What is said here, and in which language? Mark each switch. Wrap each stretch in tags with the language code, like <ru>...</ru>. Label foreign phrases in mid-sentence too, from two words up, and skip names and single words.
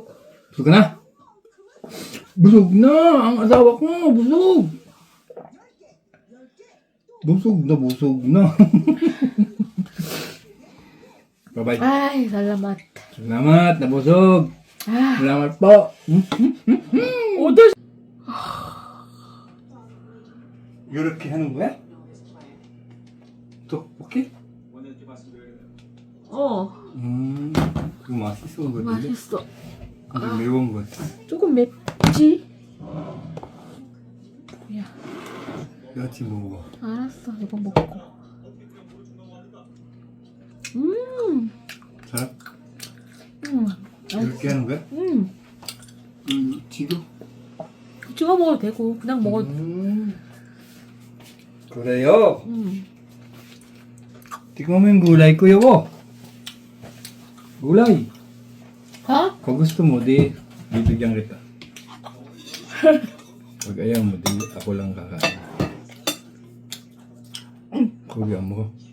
<tl>busog ka na? Busog na! Ang asawa ko, busog! Busog na.</tl> <en>Bye-bye.</en> <tl>Ay, salamat. Salamat, nabusog. Ah, Salamat po. odos.</tl> <ko>이렇게 하는 거야? 또, 오케이? 이거 맛있어 보이는데? 맛있어. 좀 매운 거 같아. 조금 맵지? 야, 같이 먹어. 알았어. 이거 먹고. 자, 음, 이렇게 하는 거야? 지금? 찍어 먹어도 되고 그냥 먹어도. 그래요.</ko> <tl>Tikman gulay ko yun. Gulay. Ha? Kung gusto mo, di bibigyan kita. Pag ayaw mo, di ako lang kakain. Kuya mo.</tl>